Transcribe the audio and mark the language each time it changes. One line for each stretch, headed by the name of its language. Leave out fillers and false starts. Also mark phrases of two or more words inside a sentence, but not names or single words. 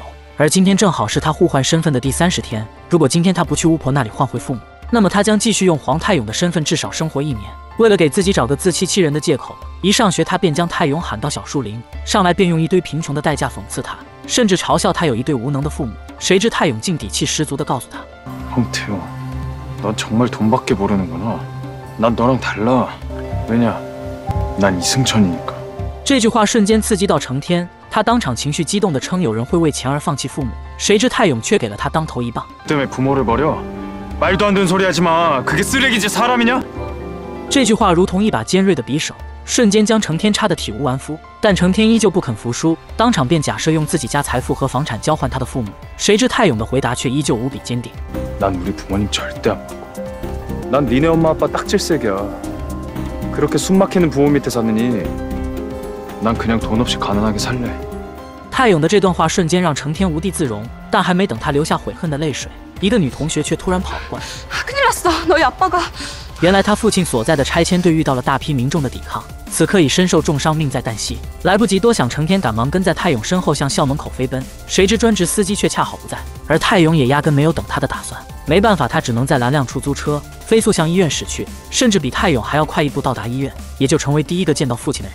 Chinese: 而今天正好是他互换身份的第30天，如果今天他不去巫婆那里换回父母，那么他将继续用黄泰勇的身份至少生活1年。为了给自己找个自欺欺人的借口，一上学他便将泰勇喊到小树林，上来便用一堆贫穷的代价讽刺他，甚至嘲笑他有一对无能的父母。谁知泰勇竟底气十足地告诉他。
Korean: 황태용, 넌 정말 돈밖에 모르는구나. 난 너랑 달라. 왜냐? 난 이승천이니까.
Chinese: 这句话瞬间刺激到成天，他当场情绪激动地称有人会为钱而放弃父母，谁知泰勇却给了他当头一棒。
Korean: 때문에 부모를 버려? 말도 안 되는 소리 하지 마. 그게 쓰레기지 사람이냐?
Chinese: 这句话如同一把尖锐的匕首，瞬间将成天插得体无完肤。但成天依旧不肯服输，当场便假设用自己家财富和房产交换他的父母。谁知泰勇的回答却依旧无比坚定。
Korean: 난 우리 부모님 절대 안 바꿔. 난 니네 엄마 아빠 딱 질색이야. 그렇게 숨막히는 부모 밑에 사느니 난 그냥 돈 없이 가난하게 살래.
Chinese: 泰勇的这段话瞬间让成天无地自容，但还没等他流下悔恨的泪水，一个女同学却突然跑了过来。
Korean: 큰일 났어. 너희 아빠가.
Chinese: 原来他父亲所在的拆迁队遇到了大批民众的抵抗，此刻已身受重伤，命在旦夕。来不及多想，成天赶忙跟在泰勇身后向校门口飞奔，谁知专职司机却恰好不在，而泰勇也压根没有等他的打算。没办法，他只能在拦辆出租车飞速向医院驶去，甚至比泰勇还要快一步到达医院，也就成为第一个见到父亲的人。